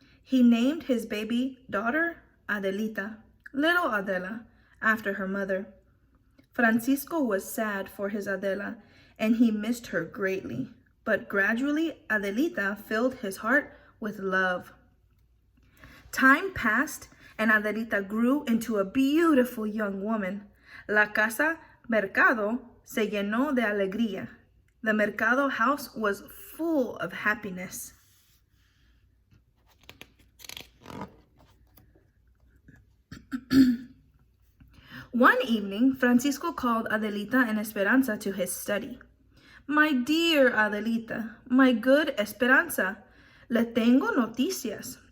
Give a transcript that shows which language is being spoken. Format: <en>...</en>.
<en>He named his baby daughter Adelita, little Adela, after her mother. Francisco was sad for his Adela, and he missed her greatly. But gradually, Adelita filled his heart with love. Time passed, and Adelita grew into a beautiful young woman.</en> <es>La casa mercado se llenó de alegría.</es> <en>The mercado house was full of happiness. One evening, Francisco called Adelita and Esperanza to his study. My dear Adelita, my good Esperanza,</en> <es>le tengo noticias.</es>